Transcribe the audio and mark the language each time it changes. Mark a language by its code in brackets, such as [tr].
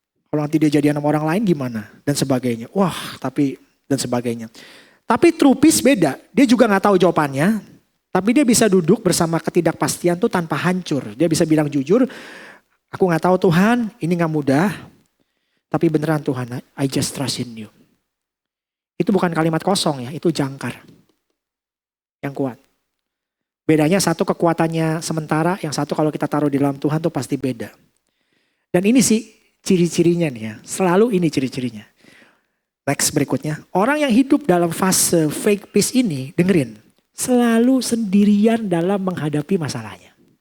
[id] Kalau nanti dia jadian sama orang lain gimana? Dan sebagainya. Wah, dan sebagainya. Tapi trupis beda. Dia juga gak tahu jawabannya. Tapi dia bisa duduk bersama ketidakpastian tuh tanpa hancur. Dia bisa bilang jujur, aku gak tahu Tuhan, ini gak mudah. Tapi beneran Tuhan, [en] I just trust in you. [id] Itu bukan kalimat kosong ya, itu jangkar. Yang kuat. Bedanya satu kekuatannya sementara, yang satu kalau kita taruh di dalam Tuhan tuh pasti beda. Dan ini sih ciri-cirinya nih ya, selalu ini ciri-cirinya. Next berikutnya, orang yang hidup dalam fase fake peace ini, dengerin, selalu sendirian dalam menghadapi masalahnya.